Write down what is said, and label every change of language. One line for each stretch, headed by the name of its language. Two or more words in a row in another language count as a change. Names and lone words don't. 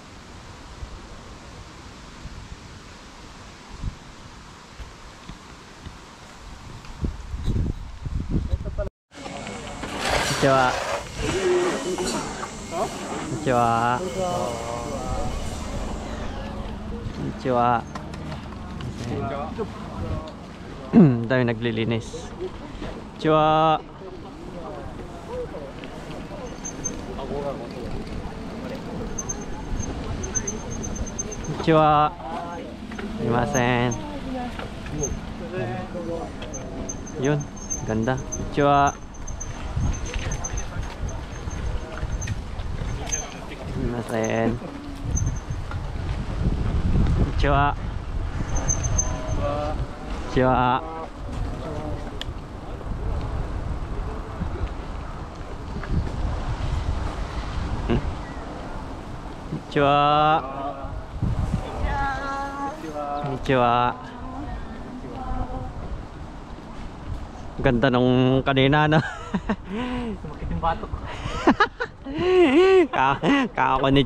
Japanese: Konnichiwa. Konnichiwa.
Filipino: Dahil naglilinis.
Japanese: こんにちは。こんにちは. Sumimasen.
Filipino: Yun, ganda.
Japanese: Konnichiwa. Sumimasen. こんにちは。こんにちは. Konnichiwa. Konnichiwa.
Filipino: Ganda nung kanina na. Sumakit yung batok. Kako ni